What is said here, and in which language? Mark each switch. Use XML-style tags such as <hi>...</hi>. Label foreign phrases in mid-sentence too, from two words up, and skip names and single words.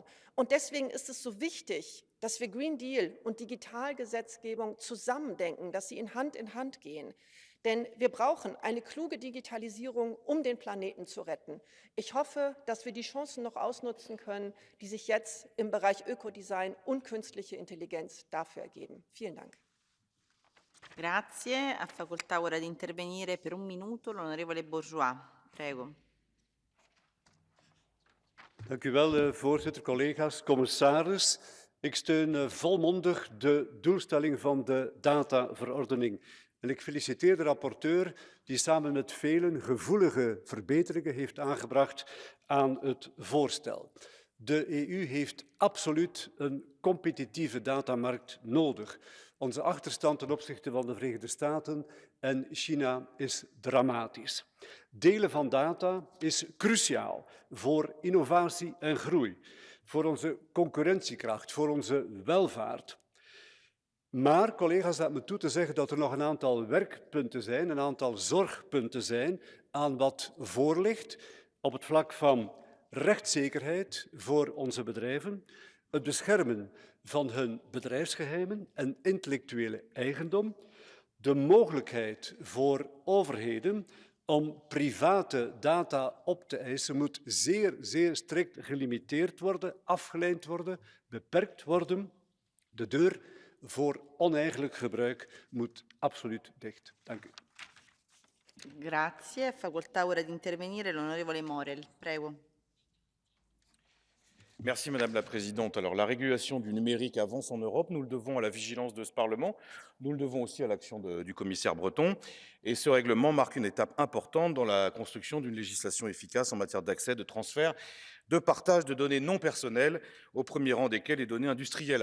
<de>Und deswegen ist es so wichtig, dass wir Green Deal und Digitalgesetzgebung zusammendenken, dass sie Hand in Hand gehen. Denn wir brauchen eine kluge Digitalisierung, um den Planeten zu retten. Ich hoffe, dass wir die Chancen noch ausnutzen können, die sich jetzt im Bereich Ökodesign und künstliche Intelligenz dafür ergeben. Vielen Dank.</de> <it>Grazie. Ha facoltà ora di intervenire per 1 minuto l'onorevole Bourgeois. Prego.</it> <nl>Dank u wel, voorzitter, collega's, commissaris. Ik steun volmondig de doelstelling van de dataverordening. En ik feliciteer de rapporteur die samen met velen gevoelige verbeteringen heeft aangebracht aan het voorstel. De EU heeft absoluut een competitieve datamarkt nodig. Onze achterstand ten opzichte van de Verenigde Staten en China is dramatisch. Delen van data is cruciaal voor innovatie en groei, voor onze concurrentiekracht, voor onze welvaart. Maar, collega's, laat me toe te zeggen dat er nog een aantal werkpunten zijn, een aantal zorgpunten zijn aan wat voor ligt op het vlak van rechtszekerheid voor onze bedrijven, het beschermen van hun bedrijfsgeheimen en intellectuele eigendom, de mogelijkheid voor overheden om private data op te eisen moet zeer, zeer strikt gelimiteerd worden, afgeleid worden, beperkt worden. De deur voor oneigenlijk gebruik moet absoluut dicht. Dank u.</nl> <it>Grazie. Facoltà ora di intervenire l'onorevole Morel. Prego.</it> <fr>Merci Madame la Présidente. Alors la régulation du numérique avance en Europe, nous le devons à la vigilance de ce Parlement, nous le devons aussi à l'action du commissaire Breton. Et ce règlement marque une étape importante dans la construction d'une législation efficace en matière d'accès, de transfert, de partage de données non personnelles, au premier rang desquelles les données industrielles.</fr>